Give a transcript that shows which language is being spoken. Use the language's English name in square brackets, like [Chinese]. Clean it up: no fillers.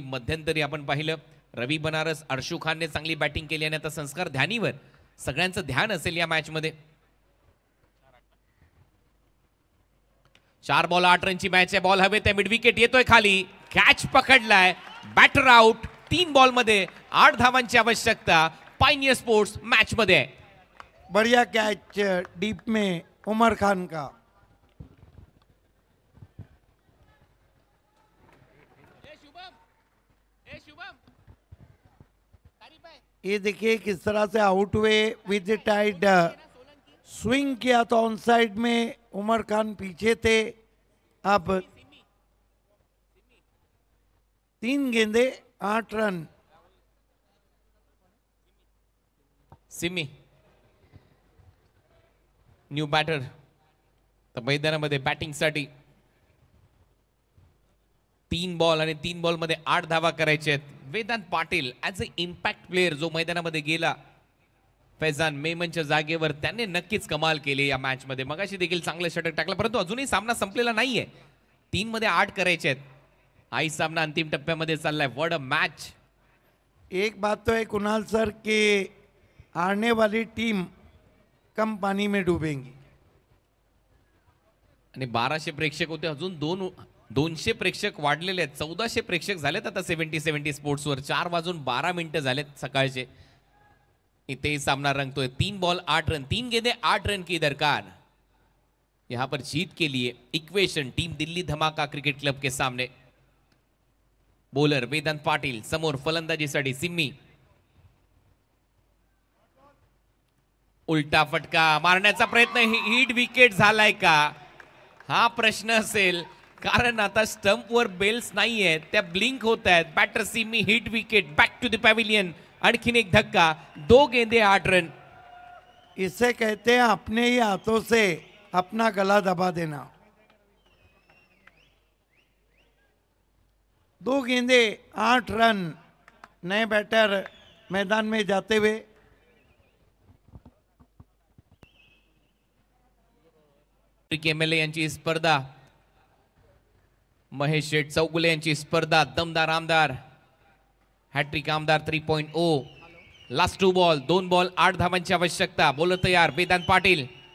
[Marathi] मध्यंतरी आपण पाहिलं रवी बनारस, अर्शू खानने चांगली बॅटिंग केली आणि आता संस्कार ध्यानीवर सगळ्यांचं ध्यान असेल या मॅच मध्ये. 4 बॉल 8 रनची मॅच आहे. बॉल हवे ते मिड विकेट येतोय खाली. कॅच पकडलाय. Batter out. 3 बॉल मध्ये 8 धावांची आवश्यकता. पायनियर स्पोर्ट्स मॅच मध्ये. [Hindi] बढ़िया कैच डीप में उमर खान का. ये देखिए किस तरह से आउट हुए विद टाइड स्विंग किया तो ऑन साइड में उमर खान पीछे थे. अब 3 गेंदे 8 रन. [Marathi] सिमी न्यू बॅटर तर मैदानामध्ये बॅटिंगसाठी. 3 बॉल आणि 3 बॉल मध्ये 8 धावा करायचे आहेत. Vedanta Patil [English] as a impact player [Marathi] जो मैदानामध्ये गेला फैजान मेमनच्या जागेवर, त्याने नक्कीच कमाल केली या मॅच मध्ये. मगाशी देखील चांगलं षटक टाकलं, परंतु अजूनही सामना संपलेला नाहीये. 3 मध्ये 8 करायचे आहेत. आई सामना अंतिम टप्प्यामध्ये चाललाय. [English] What a match. [Hindi] एक बात तो है कुणाल सर कि हारने वाली टीम कम पानी में डूबेंगी. [Marathi] आणि 1200 प्रेक्षक होते. अजून 200 प्रेक्षक वाढलेले आहेत. 1400 प्रेक्षक झालेत आता 70 स्पोर्ट्सवर. 4:12 झालेत सकाळचे. इथे सामना रंगतोय. [Hindi] 3 बॉल 8 रन, 3 गेंदे 8 रन की दरकार. यहां पर जीत के लिए इक्वेशन टीम दिल्ली धमाका क्रिकेट क्लब के सामने. [Marathi] बॉलर वेदांत पाटील, समोर फलंदाजीसाठी सिम्मी. उलटा फटका मारण्याचा प्रयत्न. हिट विकेट झालाय का हा प्रश्न असेल, कारण आता स्टंपवर बेल्स नाहीयेत, त्या ब्लिंक होत आहेत. Batter Simi hit wicket. [English] Back to the pavilion. [Marathi] आणखीन एक धक्का. [Hindi] 2 गेंदे 8 रन. इसे कहते हैं अपने ही हाथों से अपना गला दबा देना. 2 गेंदे 8 रन. नए बैटर मैदान में जाते हुए. [Marathi] एमएलए यांची स्पर्धा, महेश शेठ चौगुले यांची स्पर्धा. दमदार आमदार, हॅट्रिक आमदार 3.0. लास्ट 2 बॉल, 2 बॉल 8 धावांची आवश्यकता. बॉलर तयार वेदांत पाटील.